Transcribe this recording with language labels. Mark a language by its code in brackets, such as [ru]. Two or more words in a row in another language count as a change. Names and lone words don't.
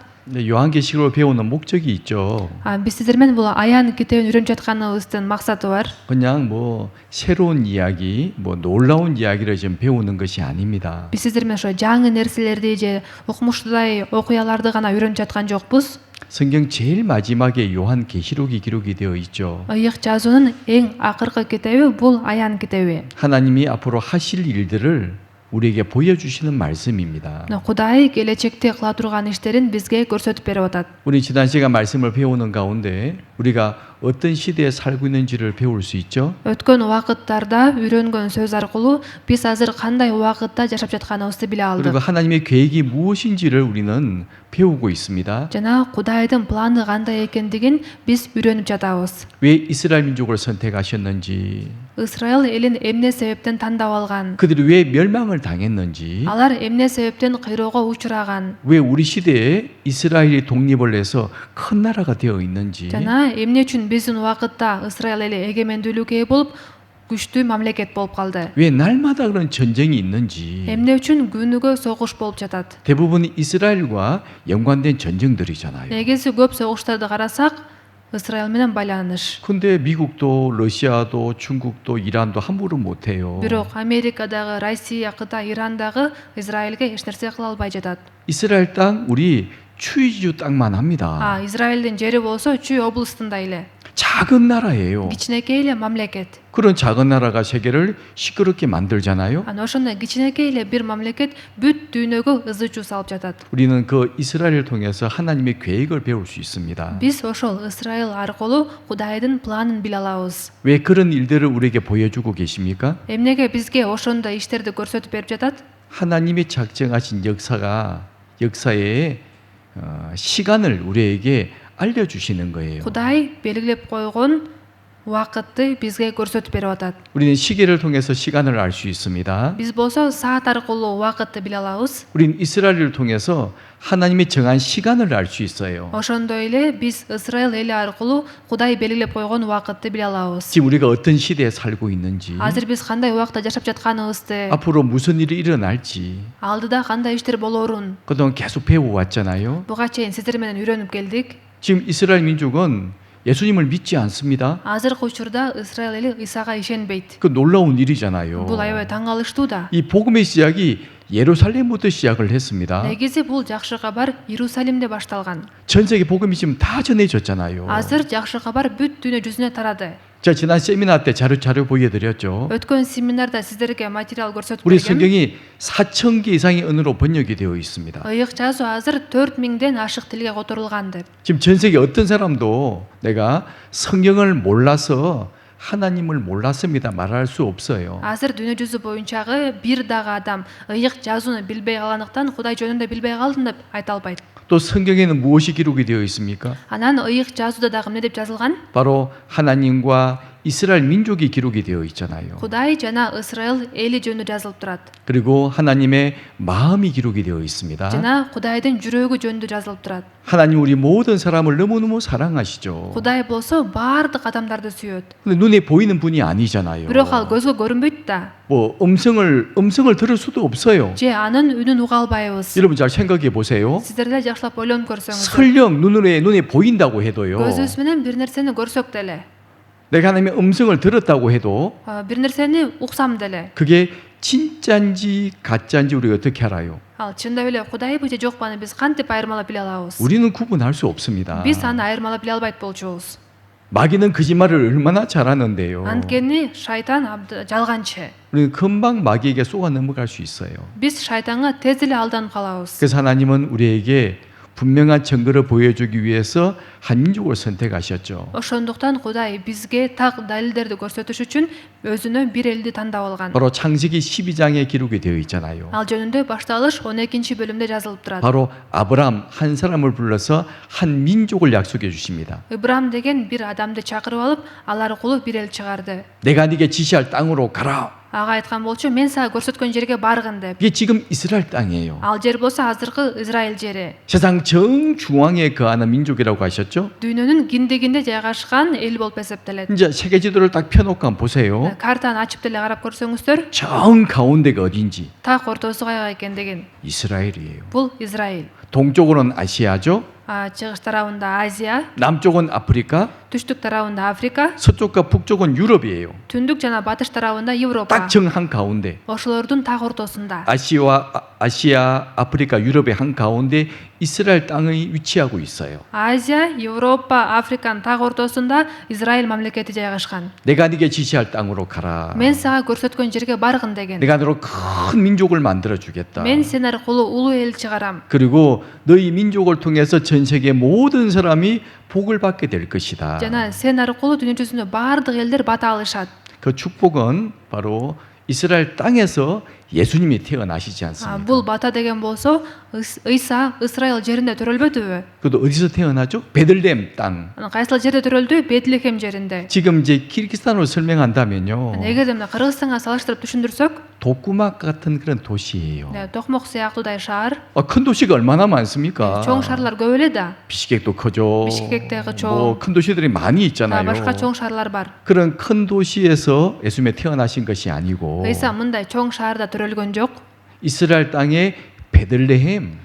[ko] 근데 요한계시록을 배우는 목적이 있죠. [ky] Биз сиздер менен бул Аян китебин үйрөнүп жатканыбыздын максаты бар. [ko] 그냥 뭐 새로운 이야기, 뭐 놀라운 이야기를 지금 배우는 것이 아닙니다. [ky] Биз сиздер менен ошо жаңы нерселерди же укмуштуудай окуяларды гана үйрөнүп жаткан жокпуз. [ko] 성경 제일 마지막에 요한계시록이 기록이 되어 있죠. [ky] Ыйык жазуунун эң акыркы китеби бул Аян китеби. [ko] 하나님이 앞으로 하실 일들을 우리에게 보여주시는 말씀입니다. [ky] Кудай келечекте кыла турган иштерин бизге көрсөтүп берип атат. [ko] 우리 지난 시간 말씀을 배우는 가운데 우리가 어떤 시대에 살고 있는지를 배울 수 있죠. [ky] Өткөн убакыттарда үйрөнгөн сөз аркылуу биз азыр кандай убакытта жашап жатканыбызды биле алдык. [ko] 그리고 하나님의 계획이 무엇인지를 우리는 배우고 있습니다. [ky] жана Кудайдын планы кандай экендигин биз үйрөнүп жатабыз. [ko] 왜 이스라엘 민족을 선택하셨는지, [ky] Исраил элин эмне себептен тандап алган? [ko] 그들이 왜 멸망을 당했는지, [ky] Алар эмне себептен кыйроого учураган? [ko] 왜 우리 시대에 이스라엘이 독립을 해서 큰 나라가 되어 있는지, [ky] жана эмне үчүн биздин убакытта Исраил эли эгемендүүлүккө ээ болуп күчтүү мамлекет болуп калды? [ko] 왜 날마다 그런 전쟁이 있는지. [ky] эмне үчүн күнүгө согуш болуп жатат? [ko] 대부분 이스라엘과 연관된 전쟁들이잖아요. [ky] негизи көп согуштарды карасак Исраил менен байланыш. [ko] 근데 미국도 러시아도 중국도 이란도 함부로 못해요. [ky] Бирок Америкадагы, Россия, Кытай, Ирандагы Израилге эч нерсе кыла албай жатат. [ko] 이스라엘 땅 우리 추이주 땅만 합니다. [ky] Израилдин жери болсо Чүй областында эле. [ko] 작은 나라예요. [ky] Кичинекей эле мамлекет. [ko] 그런 작은 나라가 세계를 시끄럽게 만들잖아요. [ky] Ошондой кичинекей эле бир мамлекет бүт дүйнөгө ызы чуу салып жатат. [ko] 우리는 그 이스라엘을 통해서 하나님의 계획을 배울 수 있습니다. [ky] Биз ошол Исраил аркылуу Кудайдын планын биле алабыз. [ko] 왜 그런 일들을 우리에게 보여주고 계십니까? [ky] Эмнеге бизге ошондой иштерди көрсөтүп берип жатат? [ko] 하나님이 작정하신 역사의 시간을 우리에게 알려주시는 거예요. [ky] Кудай белгилеп койгон убакытты бизге көрсөтүп берип атат. [ko] 우리는 시계를 통해서 시간을 알 수 있습니다. [ky] Биз болсо саат аркылуу убакытты биле алабыз. [ko] 우리는 이스라엘을 통해서 하나님이 정한 시간을 알 수 있어요. [ky] Ошондой эле биз Исраил эли аркылуу Кудай белгилеп койгон убакытты биле алабыз. [ko] 지금 우리가 어떤 시대에 살고 있는지, [ky] Азыр биз кандай убакта жашап жатканыбызды, [ko] 앞으로 무슨 일이 일어날지 [ky] алдыда кандай иштер болоорун [ko] 그동안 계속 배워왔잖아요. [ky] буга чейин сиздер менен үйрөнүп келдик. [ko] 지금 이스라엘 민족은 예수님을 믿지 않습니다. [ky] Азыркы учурда Исраил эли Исага ишенбейт. [ko] 그 놀라운 일이잖아요. [ky] Бул аябай таң калыштуу да. [ko] 이 복음의 시작이 예루살렘부터 시작을 했습니다. [ky] негизи бул жакшы кабар Иерусалимде башталган. [ko] 전 세계 복음이 지금 다 전해졌잖아요. [ky] Азыр жакшы кабар бүт дүйнө жүзүнө тарады. [ko] 제가 지난 세미나 때 자료 보여드렸죠. [ky] Өткөн семинарда сиздерге материал көрсөтүп [ko] 우리 [ky] бергем. [ko] 성경이 4,000개 이상의 언어로 번역이 되어 있습니다. [ky] Ыйык жазуу азыр 4000ден ашык тилге которулган деп. [ko] 지금 전 세계 어떤 사람도 내가 성경을 몰라서 하나님을 몰랐습니다 말할 수 없어요. [ky] Азыр дүйнө жүзү боюнчагы бир дагы адам ыйык жазууну билбей калгандыктан Кудай жөнүндө билбей калдым деп айта албайт. [ko] 또 성경에는 무엇이 기록이 되어 있습니까? [ky] Анан ыйык жазууда дагы эмне деп жазылган? [ko] 바로 하나님과 이스라엘 민족이 기록이 되어 있잖아요. [ky] Кудай жана Ысрайыл эли жөнүндө жазылып турат. [ko] 그리고 하나님의 마음이 기록이 되어 있습니다. [ky] Жана Кудайдын жүрөгү жөнүндө жазылып турат. [ko] 하나님 우리 모든 사람을 너무너무 사랑하시죠. [ky] Кудай болсо баардык адамдарды сүйөт. [ko] 근데 눈에 보이는 분이 아니잖아요. [ky] Бирок ал көзгө көрүнбөйт да. [ko] 뭐 음성을 들을 수도 없어요. [ky] Же анын үнүн уга албайбыз. [ko] 여러분 잘 생각해 보세요. [ky] Сиздер деле жакшылап ойлонуп көрсөңүздөр. [ko] 설령 눈에 보인다고 해도요. [ky] Көзүбүз менен бир нерсени көрсөк деле, [ko] 내가 하나님의 음성을 들었다고 해도 [ky] бир нерсени уксам деле, [ko] 그게 진짜인지 가짜인지 우리가 어떻게 알아요? [ky] ал чындап эле Кудайбы же жокпу аны биз кантип айырмалап биле алабыз? [ko] 우리는 구분할 수 없습니다. [ky] Биз аны айырмалап биле албайт болчубуз. [ko] 마귀는 거짓말을 얼마나 잘하는데요. [ky] Анткени шайтан жалганчы. [ko] 우리는 금방 마귀에게 쏘아 넘어갈 수 있어요. [ky] Биз шайтанга тез эле алданып калабыз. [ko] 그래서 하나님은 우리에게 분명한 증거를 보여주기 위해서 한 민족을 선택하셨죠. [ky] Ошондуктан Кудай бизге так далилдерди көрсөтүш үчүн өзүнө бир элди тандап алган. [ko] 바로 창세기 12장에 기록이 되어 있잖아요. [ky] Ал жөнүндө башталыш 12-бөлүмдө жазылып турат. [ko] 바로 아브람 한 사람을 불러서 한 민족을 약속해 주십니다. [ky] Ибрам деген бир адамды чакырып алып, алар кулу бир эл чыгарды. [ko] 내가 네게 지시할 땅으로 가라. [ky] Ага айткан болчу, мен сага көрсөткөн жерге баргын деп. [ko] 이게 지금 이스라엘 땅이에요. [ky] Ал жер болсо азыркы Израиль жери. [ko] 세상 정중앙에 거하는 민족이라고 하셨죠? [ky] Дүйнөнүн киндигинде жайгашкан эл болуп эсептелет. [ko] 이제 세계 지도를 딱 펴놓고 한번 보세요. [ky] Картаны ачып деле карап көрсөңүздөр, [ko] 정 가운데가 어딘지 [ky] так ортосу каяка экендигин. [ko] 이스라엘이에요. [ky] Бул Израиль. [ko] 동쪽으로는 아시아죠. [ky] Чыгыш тарабында Азия, [ko] 남쪽은 아프리카, [ky] түштүк тарабында Африка, [ko] 서쪽과 북쪽은 유럽이에요. [ky] түндүк жана батыш тарабында Европа. [ko] 딱 정 한 가운데. [ky] Ошолордун так ортосунда. [ko] 아시아, 아프리카, 유럽의 한 가운데 이스라엘 땅이 위치하고 있어요. [ky] Азия, Европа, Африканын так ортосунда Израиль мамлекети жайгашкан. [ko] 내가 네게 지시할 땅으로 가라. [ky] Мен сага көрсөткөн жерге баргын деген. [ko] 내가 너로 큰 민족을 만들어 주겠다. [ky] Мен сен аркылуу улуу эл чыгарам. [ko] 그리고 너희 민족을 통해서 전 세계 모든 사람이 복을 받게 될 것이다. [ky] Жана сен аркылуу дүйнө жүзүндө баардык элдер бата алышат. [ko] 그 축복은 바로 이스라엘 땅에서 예수님이 태어나시지 않습니까? [ky] Бул бата деген болсо, Ыйса Ысрайыл жеринде төрөлбөдүбү? [ko] 그도 어디서 태어나죠? 베들레헴 땅. [ky] Анан кайсыл жерде төрөлдү? Бетлехем жеринде. [ko] 지금 이제 키르기스탄으로 설명한다면요. [ky] Эгерде мына Кыргызстанга салыштырып түшүндүрсөк, [ko] 도꾸막 같은 그런 도시예요. [ky] Токмок сыяктуудай шаар, [ko] 큰 도시가 얼마나 많습니까? [ky] чоң шаарлар көп эле да. [ko] 비시객도 크죠. 비시객도 크죠. 뭐큰 도시들이 많이 있잖아요. [ky] башка чоң шаарлар бар. [ko] 그런 큰 도시에서 예수님이 태어나신 것이 아니고 [ky] Ыйса мындай чоң шаарда төрөлгөн жок. [ko] 이스라엘 땅의 베들레헴